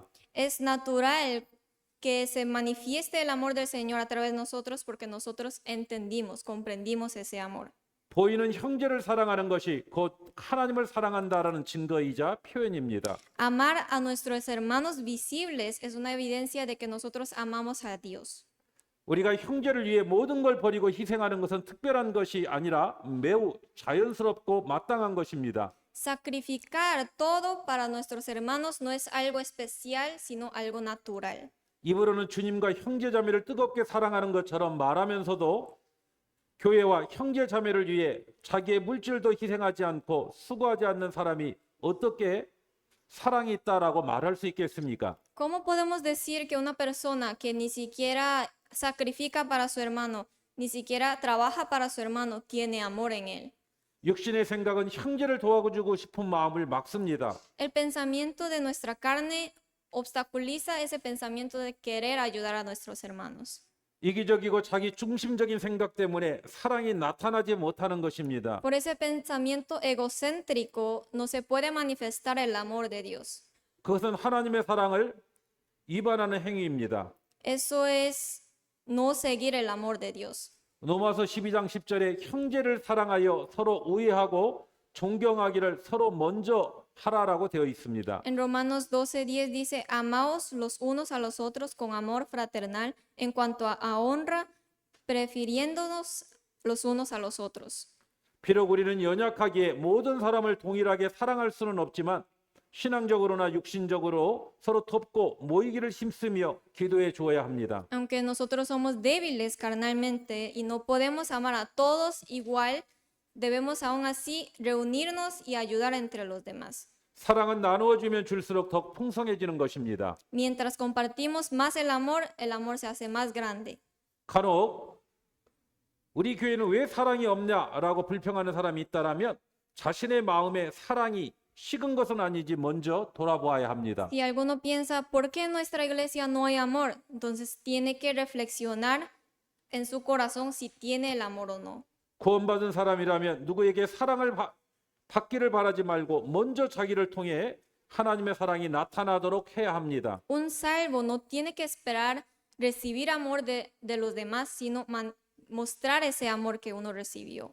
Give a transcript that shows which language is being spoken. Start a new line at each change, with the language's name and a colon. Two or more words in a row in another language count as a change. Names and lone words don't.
Spanish: Es natural que se manifieste el amor del Señor a través de nosotros porque nosotros entendimos, comprendimos ese amor.
Korean: 보이는 형제를 사랑하는 것이 곧 하나님을 사랑한다라는 증거이자 표현입니다.
Spanish: Amar a nuestros hermanos visibles es una evidencia de que nosotros amamos a Dios.
Korean: 우리가 형제를 위해 모든 걸 버리고 희생하는 것은 특별한 것이 아니라 매우 자연스럽고 마땅한 것입니다.
Spanish: Sacrificar todo para nuestros hermanos no es algo especial, sino algo natural.
Korean: 입으로는 주님과 형제자매를 뜨겁게 사랑하는 것처럼 말하면서도 교회와 형제자매를 위해 자기의 물질도 희생하지 않고 수고하지 않는 사람이 어떻게 사랑이 있다라고 말할 수 있겠습니까?
Spanish: ¿Cómo podemos decir que una persona que ni siquiera sacrifica para su hermano, ni siquiera trabaja para su hermano, tiene amor en él?
Korean: 육신의 생각은 형제를 도와주고 싶은 마음을 막습니다.
Spanish: El pensamiento de nuestra carne obstaculiza ese pensamiento de querer ayudar a nuestros hermanos.
Korean: 이기적이고 자기 중심적인 생각 때문에 사랑이 나타나지 못하는 것입니다.
Spanish: Por ese pensamiento egocéntrico no se puede manifestar el amor de Dios.
Korean: 그것은 하나님의 사랑을 위반하는 행위입니다.
Spanish: Eso es no seguir el amor de Dios.
Korean: 로마서 12장 10절에 형제를 사랑하여 서로 우애하고 존경하기를 서로 먼저 하라라고 되어 있습니다.
Spanish: En Romanos 12:10 dice, amaos los unos a los otros con amor fraternal en cuanto a honra, prefiriéndonos los unos a los otros.
Korean: 비록 우리는 연약하기에 모든 사람을 동일하게 사랑할 수는 없지만 신앙적으로나 육신적으로 서로 돕고 모이기를 힘쓰며 기도해 주어야 합니다.
Spanish: Aunque nosotros somos débiles carnalmente y no podemos amar a todos igual, debemos aún así reunirnos y ayudar entre los demás.
Korean: 사랑은 나누어 주면 줄수록 더 풍성해지는 것입니다.
Spanish: Mientras compartimos más el amor se hace más grande.
Korean: 간혹 우리 교회는 왜 사랑이 없냐라고 불평하는 사람이 있다라면 자신의 마음에 사랑이 식은 것은 아니지 먼저 돌아보아야 합니다.
Spanish: Si alguno piensa, ¿por qué en nuestra iglesia no hay amor? Entonces tiene que reflexionar en su corazón si tiene el amor o no.
Korean: 구원받은 사람이라면 누구에게 사랑을 받기를 바라지 말고 먼저 자기를 통해 하나님의 사랑이 나타나도록 해야 합니다.
Spanish: Un salvo no tiene que esperar recibir amor de los demás, sino mostrar ese amor que uno recibió.